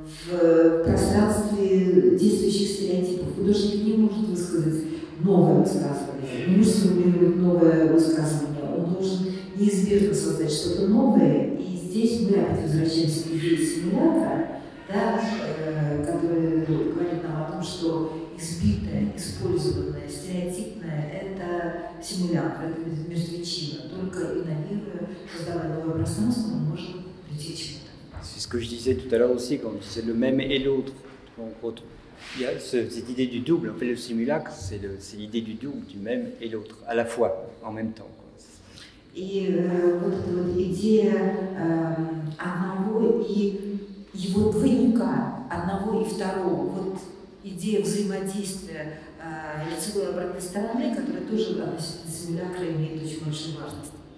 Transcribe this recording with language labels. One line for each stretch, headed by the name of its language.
Russian: в пространстве действующих стереотипов, художник не может высказать новое высказывание, не может сформулировать новое высказывание, он должен неизбежно создать что-то новое, и здесь мы опять возвращаемся к идее симулятора, да, который говорит нам о том, что избитое, использованное, стереотипное – это симулятор, это мертвечина. Только инновируя, создавая новое пространство, мы можем прийти к чему-то.
French: C'est ce que je disais tout à l'heure aussi, quand je disais le même et l'autre. Il y a cette idée du double. En fait, le simulacre, c'est l'idée du double, du même et l'autre, à la fois, en même temps.
Russian: И вот эта вот идея одного и его двойника, одного и второго, вот идея взаимодействия лицевой и обратной стороны, которая тоже относительно симулякра имеет очень большую важность.